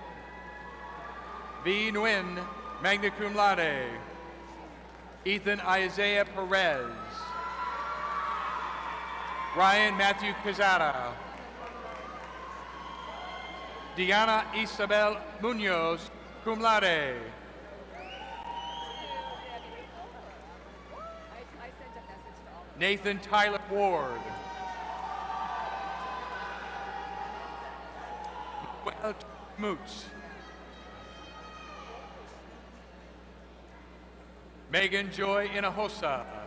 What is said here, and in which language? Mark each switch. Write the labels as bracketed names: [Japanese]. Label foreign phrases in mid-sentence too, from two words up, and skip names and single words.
[English] V. Nguyen, [Latin] magna cum laude. [English] Ethan Isaiah Perez. Ryan Matthew Quezada. Diana Isabel Munoz, [Latin] cum laude. [English] Nathan Tyler Ward. Noel Moots. Megan Joy Hinojosa.